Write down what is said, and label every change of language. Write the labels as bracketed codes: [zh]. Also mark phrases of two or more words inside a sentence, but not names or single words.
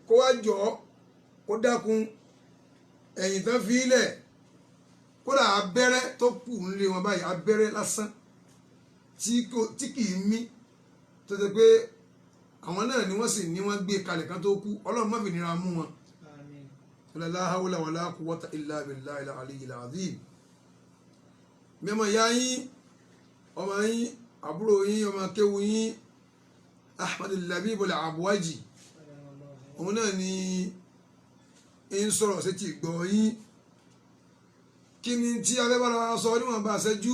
[yo] Kó wá jọ kó dákun ẹ̀yìn tán fi ilẹ̀, kódà abẹ́rẹ́ tó kù nílé wọn báyìí, abẹ́rẹ́ lásán tí kì í mí, tó ṣe pé àwọn náà ni wọ́n sì ní wọ́n gbé kalẹ̀ kan tó kú. Ọlọ́run má fi nira mú wọn. [ar] لا حول ولا قوة إلا بالله العلي العظيم. [yo] Mẹ́mọ̀ ìyá yín, ọmọ yín, àbúrò yín, ọmọ kéwu yín, Ahmad al-Labib al-Abwaji, òun náà ni ń sọ̀rọ̀ sí ti gbọ́ yín. Kí ni tí abẹ́bára wa sọ níwọ̀n bá ṣẹ́jú?